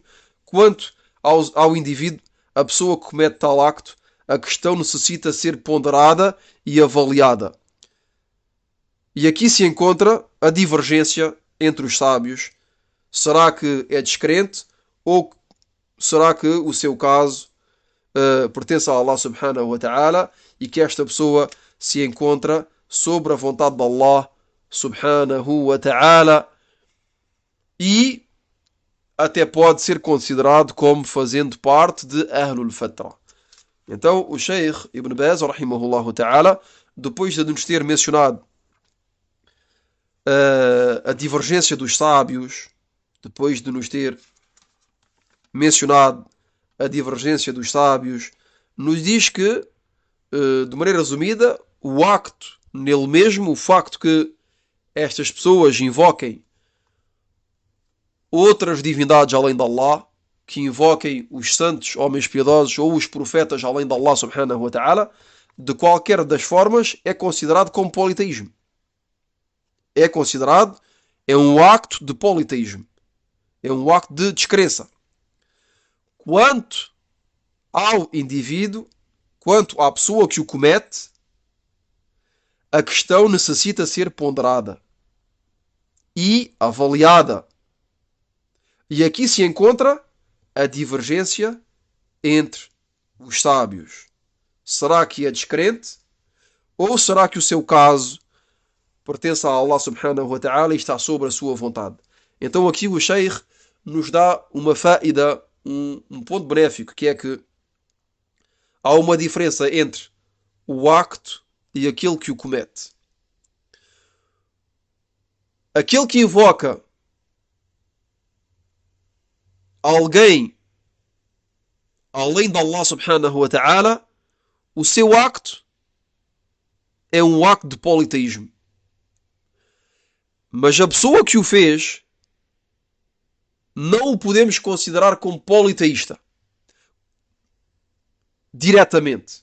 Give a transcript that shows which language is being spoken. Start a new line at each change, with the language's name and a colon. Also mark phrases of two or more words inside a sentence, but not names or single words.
Portuguese: Quanto ao indivíduo, a pessoa que comete tal acto, a questão necessita ser ponderada e avaliada. E aqui se encontra a divergência entre os sábios. Será que é descrente ou será que o seu caso pertence a Allah
Arabic: سبحانه وتعالى
Portuguese: e que esta pessoa se encontra sobre a vontade de Allah
Arabic: سبحانه وتعالى
Portuguese: e até pode ser considerado como fazendo parte de
Arabic: أهل الفترة.
Portuguese: Então o Sheikh Ibn Baz,
Arabic: رحمه الله تعالى,
Portuguese: depois de nos ter mencionado a divergência dos sábios, depois de nos ter mencionado a divergência dos sábios, nos diz que, de maneira resumida, o acto nele mesmo, o facto que estas pessoas invoquem outras divindades além de Allah, que invoquem os santos, homens piedosos ou os profetas além de Allah
Arabic: سبحانه وتعالى,
Portuguese: de qualquer das formas é considerado como politeísmo. É um acto de politeísmo. É um acto de descrença. Quanto ao indivíduo, quanto à pessoa que o comete, a questão necessita ser ponderada e avaliada. E aqui se encontra a divergência entre os sábios. Será que é descrente? Ou será que o seu caso pertence a Allah
Arabic: سبحانه وتعالى
Portuguese: e está sobre a sua vontade? Então aqui o Sheikh nos dá uma faida, um ponto benéfico, que é que há uma diferença entre o acto e aquele que o comete. Aquele que invoca alguém além de Allah
Arabic: سبحانه وتعالى,
Portuguese: o seu acto é um acto de politeísmo. Mas a pessoa que o fez não o podemos considerar como politeísta diretamente.